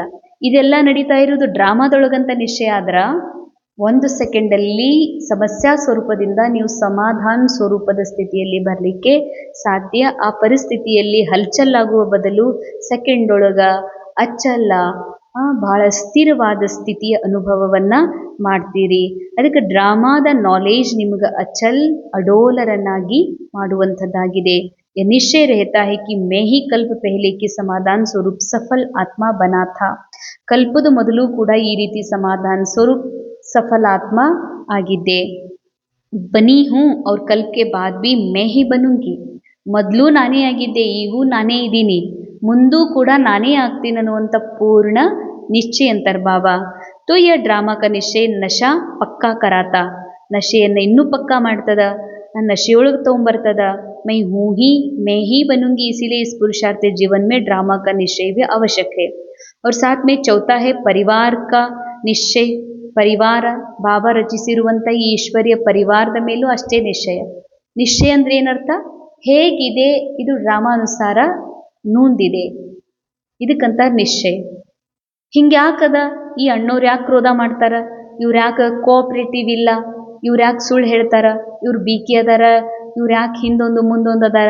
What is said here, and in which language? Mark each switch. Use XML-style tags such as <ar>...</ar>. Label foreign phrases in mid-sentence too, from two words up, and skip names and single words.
<kn>ಇದೆಲ್ಲ ನಡೀತಾ ಇರೋದು ಡ್ರಾಮಾದೊಳಗಂತ ನಿಶ್ಚಯ ಆದ್ರೆ 1 ಸೆಕೆಂಡಲ್ಲಿ ಸಮಸ್ಯಾ ಸ್ವರೂಪದಿಂದ ನೀವು ಸಮಾಧಾನ ಸ್ವರೂಪದ ಸ್ಥಿತಿಯಲ್ಲಿ ಬರಲಿಕ್ಕೆ ಸಾಧ್ಯ. ಆ ಪರಿಸ್ಥಿತಿಯಲ್ಲಿ ಹಲ್ಚಲ್ಲಾಗುವ ಬದಲು ಸೆಕೆಂಡ್ ಒಳಗ ಅಚ್ಚಲ್ಲ ಬಹಳ ಸ್ಥಿರವಾದ ಸ್ಥಿತಿಯ ಅನುಭವವನ್ನು ಮಾಡ್ತೀರಿ. ಅದಕ್ಕೆ ಡ್ರಾಮಾದ ನಾಲೆಜ್ ನಿಮ್ಗೆ ಅಚಲ್ ಅಡೋಲರನ್ನಾಗಿ ಮಾಡುವಂಥದ್ದಾಗಿದೆ.</kn> <hi>यह निश्चय रहता है कि मैं ही कल्प पहले के समाधान स्वरूप सफल आत्मा बना था.</hi> <kn>ಕಲ್ಪದ ಮೊದಲು ಕೂಡ ಈ ರೀತಿ ಸಮಾಧಾನ ಸ್ವರೂಪ್ ಸಫಲ ಆತ್ಮ ಆಗಿದ್ದೆ.</kn> <hi>बनी हूँ और कल के बाद भी मैं ही बनूंगी.</hi> <kn>ಮೊದಲು ನಾನೇ ಆಗಿದ್ದೆ, ಈಗೂ ನಾನೇ ಇದ್ದೀನಿ, ಮುಂದೂ ಕೂಡ ನಾನೇ ಆಗ್ತೀನಿ ಅನ್ನುವಂಥ ಪೂರ್ಣ ನಿಶ್ಚಯ ಅಂತಾರೆ ಬಾಬಾ.</kn> <hi>तो यह ड्रामा का निश्चय नशा पक्का कराता.</hi> <kn>ನಶೆಯನ್ನು ಇನ್ನೂ ಪಕ್ಕಾ ಮಾಡ್ತದ, ನಾನು ನಶೆಯೊಳಗೆ ತೊಗೊಂಬರ್ತದ.</kn> <hi>मैं ही बनूंगी. इसीलिए इस पुरुषार्थ जीवन में ड्रामा का निश्चय भी आवश्यक है. और साथ में चौथा है परिवार का निश्चय.</hi> <kn>ಪರಿವಾರ ಬಾಬಾ ರಚಿಸಿರುವಂಥ ಈ ಈಶ್ವರ್ಯ ಪರಿವಾರದ ಮೇಲೂ ಅಷ್ಟೇ ನಿಶ್ಚಯ. ನಿಶ್ಚಯ ಅಂದರೆ ಏನರ್ಥ? ಹೇಗಿದೆ ಇದು ಡ್ರಾಮಾನುಸಾರ ನೂಂದಿದೆ, ಇದಕ್ಕಂತ ನಿಶ್ಚಯ. ಹಿಂಗ್ಯಾಕದ? ಈ ಅಣ್ಣವ್ರು ಯಾಕೆ ಕ್ರೋಧ ಮಾಡ್ತಾರ, ಇವ್ರು ಯಾಕೆ ಕೋಆಪ್ರೇಟಿವ್ ಇಲ್ಲ, ಇವ್ರು ಯಾಕೆ ಸುಳ್ಳು ಹೇಳ್ತಾರ, ಇವ್ರು ಬೀಕಿ ಅದಾರ, ಇವ್ರು ಯಾಕೆ ಹಿಂದೊಂದು ಮುಂದೊಂದು ಅದಾರ?</kn>